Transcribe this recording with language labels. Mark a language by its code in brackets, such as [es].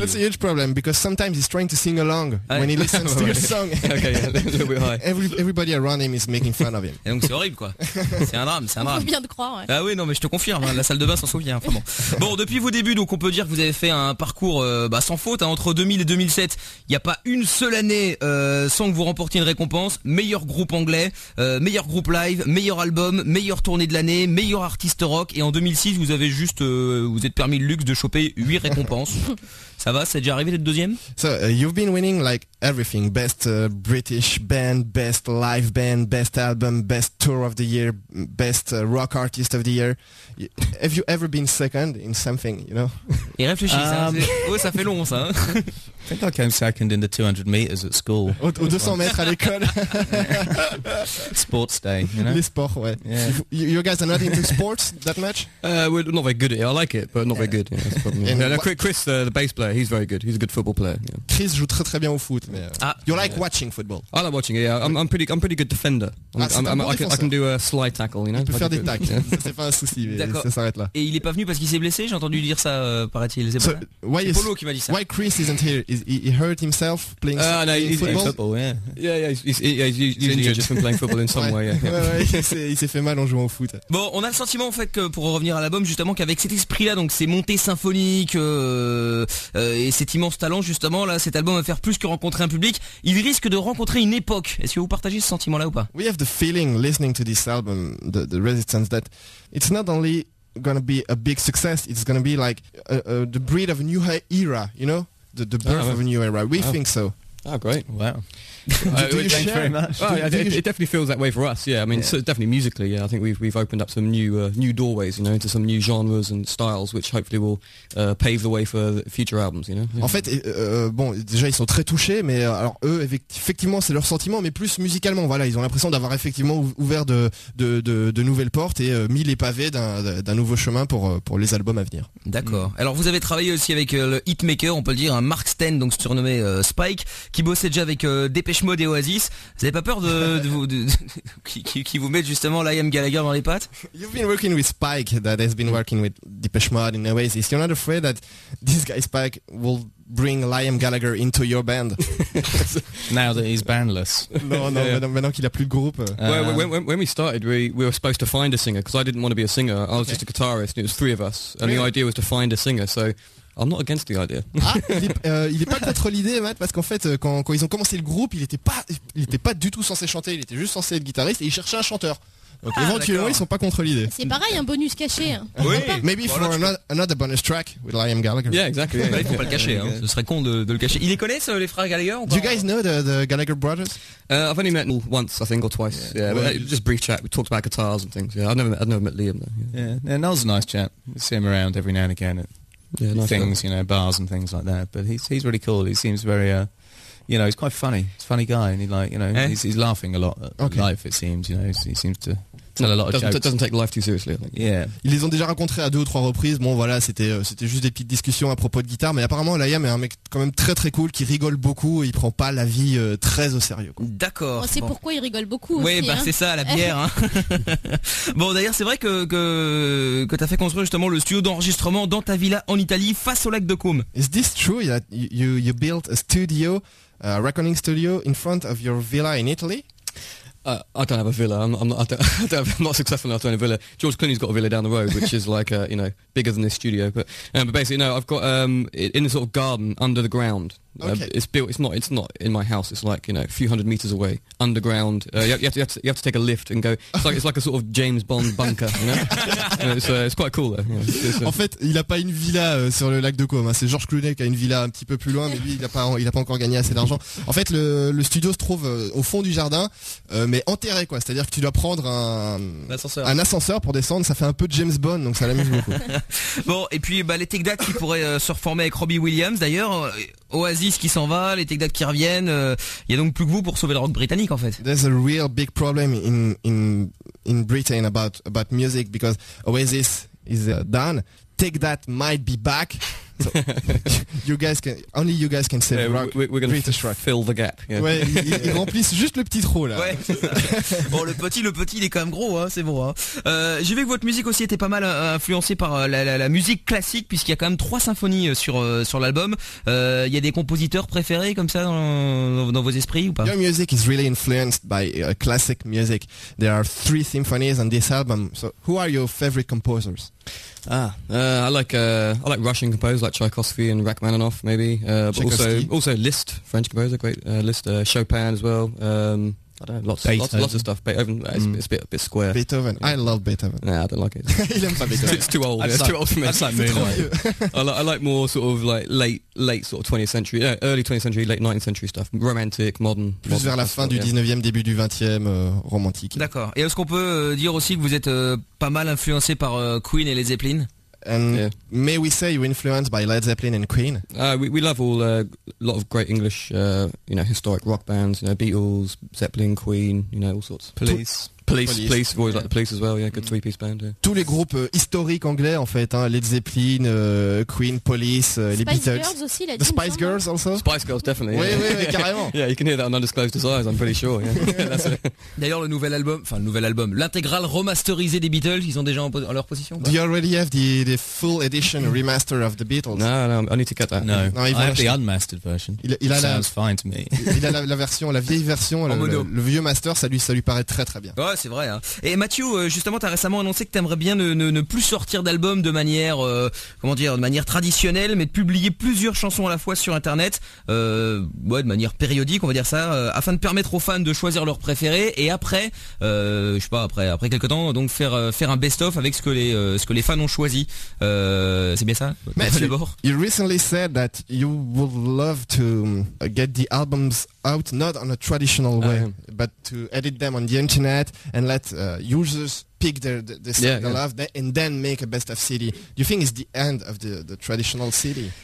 [en] That's a huge problem because sometimes he's trying to sing along when he listens to your song. Okay, yeah, everybody around him is making fun of him. [fr] Et donc c'est horrible quoi. C'est un drame. On peut bien te croire. Ouais. Ah oui, non mais je te confirme, hein, la salle de bain s'en souvient. Enfin, bon, depuis vos débuts, donc on peut dire que vous avez fait un parcours sans faute. Hein, entre 2000 et 2007, il n'y a pas une seule année sans que vous remportiez une récompense. Meilleur groupe anglais, meilleur groupe live. Meilleur album, meilleure tournée de l'année, meilleur artiste rock. Et en 2006 vous avez juste vous êtes permis le luxe de choper 8 récompenses. Ça va, c'est déjà arrivé d'être deuxième. [en] So you've been winning like everything. Best British band, best live band, best album, best tour of the year, best rock artist of the year. Have you ever been second in something, you know? [fr] Il réfléchit, ça fait long ça hein. [en] I think I came second in the 200 meters at school. [fr] Au 200 mètres à l'école. [en] Sports day, you know? [fr] Les sports, ouais. [en] Yeah. You guys are not into sports that much? We're not very good at it. I like it, but not very good. Yeah, that's the problem. Chris, the bass player, he's very good. He's a good football player. Yeah. [fr] Chris joue très très bien au foot. [en] Watching football? I like watching it, yeah. I'm pretty good defender. I can do a sly tackle, you know? [fr] Il peut faire des tacles. [en] Yeah. [fr] C'est pas un souci, mais d'accord. Ça s'arrête là. Et il est pas venu parce qu'il s'est blessé? J'ai entendu dire ça, paraît-il. C'est Polo qui m'a dit ça. [en] Why Chris isn't here? He hurt himself playing football. He's injured just from playing football in some way. [fr] Il s'est fait mal en jouant au foot. Bon, on a le sentiment en fait que pour revenir à l'album justement qu'avec cet esprit-là, donc ces montées symphoniques et cet immense talent justement là, cet album va faire plus que rencontrer un public. Il risque de rencontrer une époque. Est-ce que vous partagez ce sentiment-là ou pas? [en] We have the feeling listening to this album, the Resistance, that it's not only gonna be a big success. It's gonna be like the breed of a new era, you know. The birth of a new era. We think so. Oh, great. Wow. Thanks very much. It definitely feels that way for us. Yeah, I mean, yeah. So definitely musically. Yeah, I think we've opened up some new doorways, you know, into some new genres and styles, which hopefully will pave the way for future albums. You know. [fr] En fait, bon, déjà ils sont très touchés, mais alors eux, effectivement, c'est leur sentiment, mais plus musicalement. Voilà, ils ont l'impression d'avoir effectivement ouvert de nouvelles portes et mis les pavés d'un nouveau chemin pour les albums à venir. D'accord. Alors vous avez travaillé aussi avec le hitmaker, on peut le dire, hein, Mark Sten, donc surnommé Spike, qui bossait déjà avec Dépêche Mode et Oasis. Vous avez pas peur qui vous mette justement Liam Gallagher dans les pattes? [en] You've been working with Spike, that has been working with Dépêche Mode and Oasis. You're not afraid that this guy Spike will bring Liam Gallagher into your band? Now that he's bandless. No, yeah. [fr] Maintenant qu'il a plus de groupe. [en] When we started, we were supposed to find a singer, because I didn't want to be a singer. I was just a guitarist, and it was three of us. And the idea was to find a singer, so I'm not against the idea. [fr] Ah, il est pas contre l'idée, Matt, parce qu'en fait, quand ils ont commencé le groupe, il était pas du tout censé chanter, il était juste censé être guitariste, et il cherchait un chanteur. Donc éventuellement, ils sont pas contre l'idée. C'est pareil, un bonus caché. Hein. Oui. [en] Maybe for another bonus track with Liam Gallagher. Yeah, exactly. [fr] Il faut pas le cacher. Hein. Ce serait con de le cacher. Ils les connaissent, les frères Gallagher? [en] Do you guys know the Gallagher brothers? I've only met once, I think, or twice. Yeah. Yeah, well, just brief chat. We talked about guitars and things. Yeah, I've never met Liam though. Yeah. Yeah, Noel's a nice chap. We see him around every now and again at things, you know, bars and things like that. But he's really cool. He seems very you know, he's quite funny. He's a funny guy, and he, like, you know, he's laughing a lot at life, it seems. You know, he seems to tell a lot of jokes. Doesn't take life too seriously, I think. Yeah. [fr] Ils les ont déjà rencontrés à deux ou trois reprises. Bon, voilà, c'était juste des petites discussions à propos de guitare. Mais apparemment, Liam est un mec quand même très très cool, qui rigole beaucoup. Et il prend pas la vie très au sérieux. Quoi. D'accord. Oh, c'est bon. Pourquoi il rigole beaucoup. Oui, aussi, bah hein. C'est ça, la bière. Hein. Bon, d'ailleurs, c'est vrai que t'as fait construire justement le studio d'enregistrement dans ta villa en Italie, face au lac de Côme. [en] Is this true that you built a studio? A recording studio in front of your villa in Italy? I don't have a villa. I'm not successful enough to own a villa. George Clooney's got a villa down the road, which is like you know, bigger than this studio. But basically, no. I've got in a sort of garden under the ground. Okay. It's built. It's not in my house. It's like, you know, a few hundred meters away underground. You have to take a lift and go. It's like a sort of James Bond bunker. You know? it's quite cool though. Yeah, [fr] en fait, il a pas une villa sur le lac de Côme. Hein. C'est George Clooney qui a une villa un petit peu plus loin, mais lui il a pas encore gagné assez d'argent. En fait, le studio se trouve au fond du jardin. Mais enterré quoi, c'est-à-dire que tu dois prendre un ascenseur pour descendre, ça fait un peu de James Bond, donc ça l'amuse beaucoup. Bon, et puis bah, les Tech Dates qui pourraient se reformer avec Robbie Williams d'ailleurs, Oasis qui s'en va, les Tech Dates qui reviennent, il y a donc plus que vous pour sauver le rock britannique en fait. [en] There's a real big problem in Britain about music, because Oasis is done, Tech Dates might be back. So, you guys can save rock. We're going to fill the gap. Yeah. [fr] Ouais, ils remplissent juste le petit trou là. Ouais, bon, le petit, il est quand même gros, hein. C'est bon. Hein. J'ai vu que votre musique aussi était pas mal influencée par la musique classique, puisqu'il y a quand même trois symphonies sur l'album. Il y a des compositeurs préférés comme ça dans vos esprits ou pas? [en] Your music is really influenced by classic music. There are three symphonies on this album. So, who are your favorite composers? I like Russian composers like Tchaikovsky and Rachmaninoff, maybe. But also Liszt, French composer, great. Liszt, Chopin as well. I don't know, lots of stuff. Beethoven, it's a bit square. Beethoven, yeah. I love Beethoven. Nah, I don't like it. He doesn't like Beethoven. It's too old. Yeah, it's too old for me. That's like Moonlight. I like more sort of like late sort of 20th century, early 20th century, late 19th century stuff. Romantic, modern. [fr] Plus [en] modern [fr] vers la fin du 19e, début du 20e, romantique. D'accord. Et est-ce qu'on peut dire aussi que vous êtes pas mal influencé par Queen et les Zeppelin? [en] And may we say you're influenced by Led Zeppelin and Queen? We love all a lot of great English, you know, historic rock bands, you know, Beatles, Zeppelin, Queen, you know, all sorts. Police, we always like the Police as well, yeah, good three-piece band. Yeah. [fr] Tous les groupes historiques anglais, en fait, hein, Led Zeppelin, Queen, Police, les Beatles. Spice Girls aussi, la [en] The Spice Girls also? Spice Girls, definitely. [fr] Oui, mais carrément. [en] Yeah, you can hear that on Undisclosed Desires, I'm pretty sure. Yeah. [fr] D'ailleurs, le nouvel album, l'intégrale remasterisée des Beatles, ils sont déjà en leur position. [en] Do you already have the full edition remaster of the Beatles? No, I need to cut that. No, I have the unmastered version. Sounds fine to me. [fr] Il a la vieille version, le vieux master, ça lui paraît très très bien. Oh, c'est vrai. Hein. Et Mathieu, justement, t'as récemment annoncé que t'aimerais bien ne plus sortir d'album de manière, de manière traditionnelle, mais de publier plusieurs chansons à la fois sur Internet, de manière périodique, on va dire ça, afin de permettre aux fans de choisir leurs préférés et après, après quelques temps, donc faire un best-of avec ce que les fans ont choisi. C'est bien ça, [en] Mathieu, [fr] d'abord. [en] You recently said that you would love to get the albums out, not on a traditional way, but to edit them on the internet and let users pick the song they love and then make a best of CD. Do you think it's the end of the traditional CD?